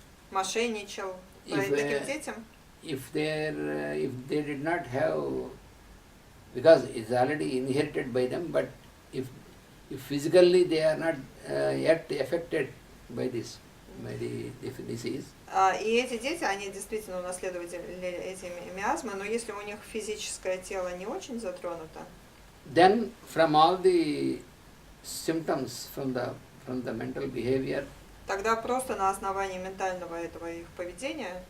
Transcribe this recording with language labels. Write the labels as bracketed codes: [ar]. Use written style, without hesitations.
[ru] мошенничал. [en] if [ru] Таким детям, [en] if they did not have, because it's already inherited by them, but if physically they are not yet affected by this, by the disease, [ru] и эти дети, они действительно унаследовали эти миазмы, но если у них физическое тело не очень затронуто, [en] then from all the symptoms from the mental behavior, [ru] тогда просто на основании ментального этого их поведения,